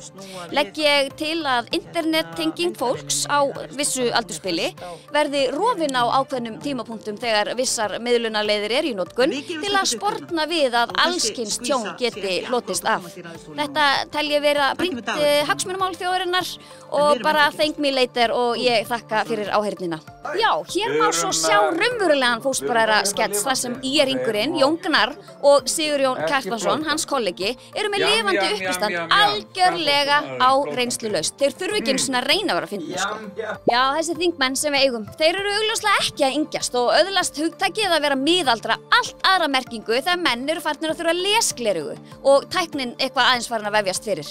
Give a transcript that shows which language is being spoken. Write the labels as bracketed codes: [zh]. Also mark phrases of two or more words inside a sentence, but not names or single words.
[is] Legg ég til að internettenging fólks á vissu aldurspili verði rofin á ákveðnum tímapunktum þegar vissar miðlunarleiðir í notkun til að sporna við að allskyns tjón geti hlotist af. Þetta tel ég vera brýnt hagsmunamál þjóðarinnar og bara [en] thank me later [is] og ég þakka fyrir áheyrnina. Já, hér má svo sjá raunverulegan fóstbræðra skets þar sem Íringurinn, Jón Gnarr og Sigurjón Kjartansson, hans kollegi, eru með lifandi uppistand algjörlega á reynslulaust. Þeir þurfi ekki einu sinni að reyna að vera að finna, sko. Já, þessi þingmenn sem við eigum, þeir eru augljóslega ekki að yngjast og öðlast hugtakið að vera miðaldra allt aðra merkingu þegar menn eru farnir að þurfa lesglerugu og tæknin eitthvað aðeins farin að vefjast fyrir.